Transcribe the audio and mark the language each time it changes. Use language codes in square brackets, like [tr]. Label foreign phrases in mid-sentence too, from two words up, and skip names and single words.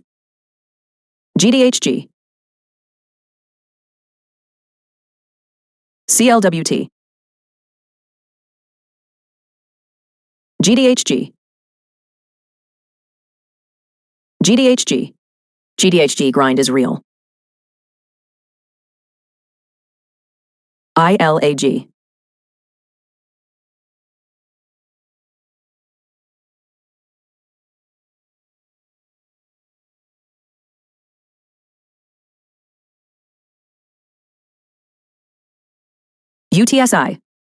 [en] GDHG. CLWT. GDHG. GDHG. GDHG grind is real. ILAG. UTSI.